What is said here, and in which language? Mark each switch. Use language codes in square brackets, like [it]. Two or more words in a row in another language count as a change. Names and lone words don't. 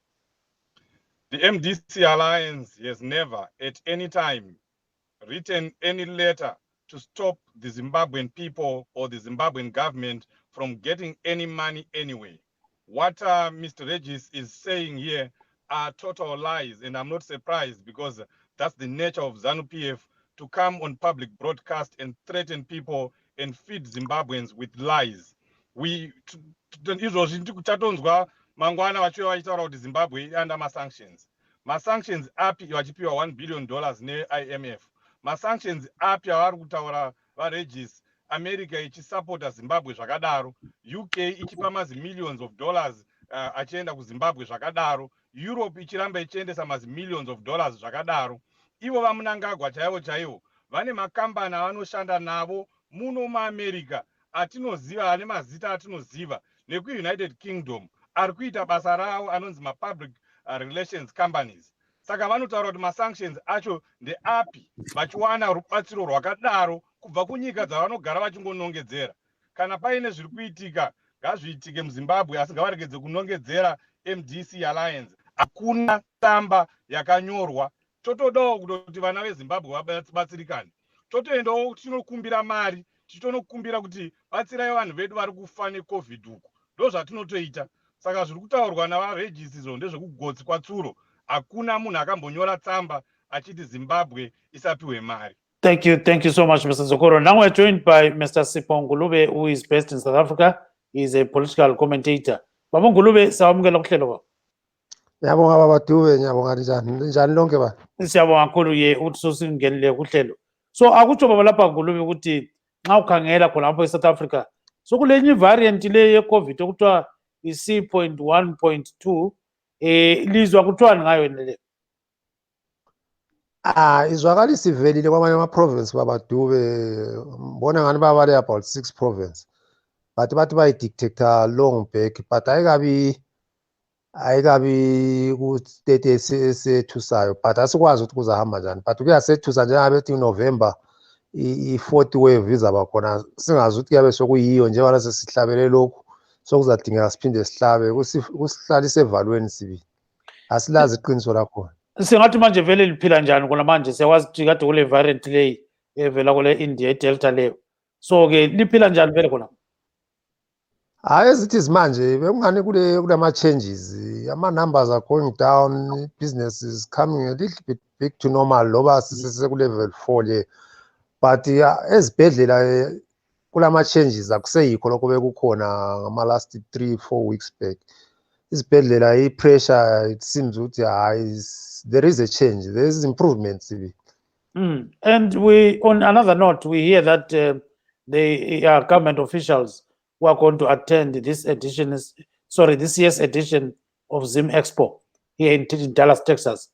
[en] The MDC Alliance has never at any time written any letter to stop the Zimbabwean people or the Zimbabwean government from getting any money anyway. What Mr. Regis is saying here are total lies, and I'm not surprised because that's the nature of ZANU-PF, to come on public broadcast and threaten people and feed Zimbabweans with lies. [sn] Mangwana vachiva vachitaura kuti Zimbabwe [en] under sanctions. [sn] Sanctions api vachipiwa $1 billion ne-IMF. Sanctions api avari kutaura vaRegis, America ichisapota Zimbabwe zvakadaro, UK ichipa [en] millions of dollars [sn] achienda kuZimbabwe zvakadaro, Europe ichiramba ichiendesa [en] millions of dollars [sn] zvakadaro. Ivo vamunangagwa chaivo vane makambani avanoshanda navo muno muAmerica atinoziva, ane mazita atinoziva, neku-United Kingdom ari kuita basa ravo anonzi [en] public relations companies. [sn] Saka vanotaura kuti sanctions acho ndeapi vachiwana rubatsiro rwakadaro kubva kunyika dzavanogara vachingonongedzera. Kana paine zviri kuitika ngazviitike muZimbabwe, asi ngavaregedze kunongedzera MDC Alliance. Hakuna tsamba yakanyorwa. Totodawo kuti vana veZimbabwe vabatsirikane. Totoendawo tinokumbira mari, tinokumbira kuti batsirai vanhu vedu vari kufa neCOVID uku. Ndo zvatinotoita. Saka zviri kutaurwa navaRegis izvo ndezvekugotsi kwatsuro. Hakuna munhu akambonyora tsamba achiti Zimbabwe isapiwe mari. [en] Thank you so much, Mr. Sokoro. Now we're joined by Mr. Sipho Ngulube, who is based in South Africa. He is a political commentator. [nd] Baba Ngulube, sawamukela kuhlelo ba. Ngiyabonga baba Dube, ngiyabonga njani lonke ba. Siyabonga kakhulu ye uthi sosingenele kuhlelo. So akutsho baba lapha Ngulube ukuthi nxa ukhangela khona lapha eSouth Africa, so kulenye variant le ye-COVID okuthiwa i-C.1.2 lizwa kuthiwani ngayo le? Izwakalisa ivelile kwamanye ama-province baba Dube, mbona ngani babale [en] about 6 province. [nd] But bathi bayidictator [en] long back, [nd] but ayikabi ku-state esethusayo, but asikwazi ukuthi kuzahamba njani. But kuyasethusa njengabe ethi November i-4th wave izaba khona, singazi ukuthi kuyabe sokuyiyo njengoba sesihlabele lokhu sokuzadingeka siphinde sihlabe kusihlalise evalweni sibili. Asilazi iqiniso lakhona. Singathi manje vele liphila njani kona manje, siyakwazi ukuthi kade kule variant leyi evela kule India iDelta leyo, so ke liphila njani vele khona? [en] As it is [nd] manje, bekungani kulama-changes, [en] ama-numbers are going down, business is coming a little bit big to normal, [nd] loba sisese-level 4 le. But ezibhedlela kulama-changes, akuseyikho lokho bekukhona ngama- [en] last 3-4 weeks back. [nd] Izibhedlela i-pressure, [en] it seems ukuthi there is a change, there is improvement. And we, on another note, we hear that the government officials who are going to attend this year's edition of Zim Expo here in Dallas, Texas.